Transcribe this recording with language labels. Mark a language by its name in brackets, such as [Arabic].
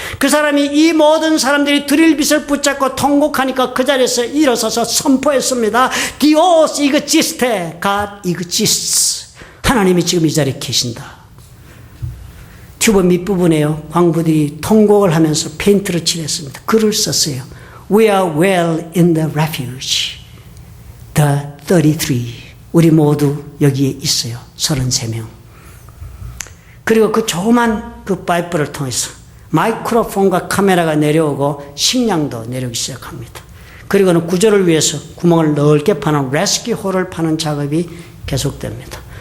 [Korean] 그 사람이 이 모든 사람들이 드릴 빛을 붙잡고 통곡하니까 그 자리에서 일어서서 선포했습니다. [Spanish] Dios existe, [English] God exists. [Korean] 하나님이 지금 이 자리에 계신다. 튜브 밑부분에요. 광부들이 통곡을 하면서 페인트를 칠했습니다. 글을 썼어요. [English] We are well in the refuge. The 33. [Korean] 우리 모두 여기에 있어요. 33명. 그리고 그 조그만 그 파이프를 통해서 마이크로폰과 카메라가 내려오고 식량도 내려오기 시작합니다. 그리고는 구조를 위해서 구멍을 넓게 파는 레스큐 홀을 파는 작업이 계속됩니다.